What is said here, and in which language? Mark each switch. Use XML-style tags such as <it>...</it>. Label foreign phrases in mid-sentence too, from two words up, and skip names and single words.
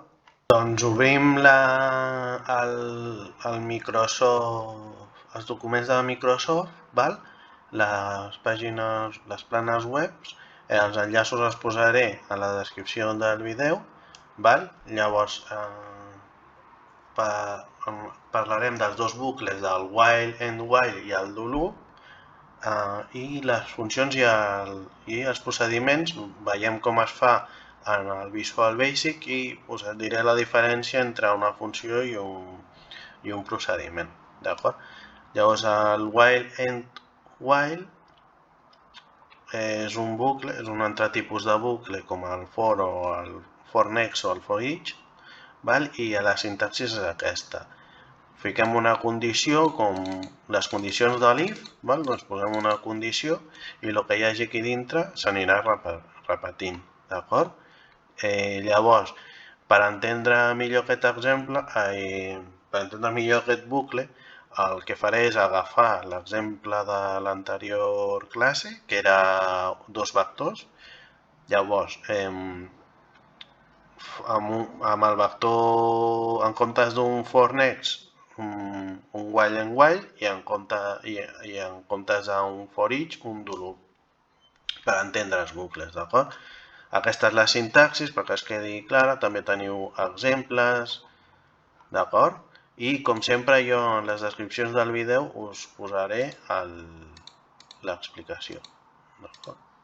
<ca>Doncs obrim el Microsoft, els documents de Microsoft, val? Les pàgines, les planes web, els enllaços els posaré a la descripció del vídeo, val? Llavors parlarem dels dos bucles, del</ca> <en>while and while</en> <ca>i el</ca> <en>do loop,</en> <ca>i les funcions i els procediments, veiem com es fa en el Visual Basic i us diré la diferència entre una funció i un procediment, d'acord? Llavors el</ca> <en>while and while</en> <ca>és un bucle, és un altre tipus de bucle com el for o el</ca> <en>for next</en> <ca>o el</ca> <en>for each,</en> <ca>i la sintaxis és aquesta. Fiquem una condició, com les condicions de l'if, doncs posem una condició i el que hi hagi aquí dintre s'anirà repetint, d'acord? Llavors, per entendre millor aquest exemple, per entendre millor aquest bucle, el que faré és agafar l'exemple de l'anterior classe, que era dos vectors. Llavors, amb el vector, en comptes d'un</ca> <en>for next,</en> <ca>un</ca> <en>while and while,</en> <ca>i en comptes d'un</ca> <en>for each,</en> <ca>un</ca> <en>do loop,</en> <ca>per entendre els bucles, d'acord? Aquesta és la sintaxis, perquè es quedi clara. També teniu exemples, d'acord? I, com sempre, jo en les descripcions del vídeo us posaré l'explicació, d'acord?</ca>